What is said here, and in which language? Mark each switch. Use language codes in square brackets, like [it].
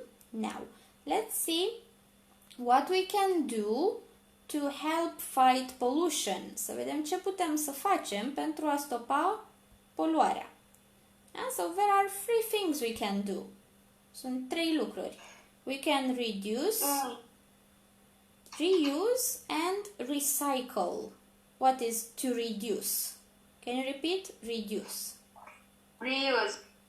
[en] Now, let's see what we can do to help fight pollution. [ro] Să vedem ce putem să facem pentru a stopa poluarea. [en] So there are 3 things we can do. [ro] Sunt 3 lucruri. [en] We can reduce, reuse and recycle. What is to reduce? Can you repeat? Reduce. Reuse.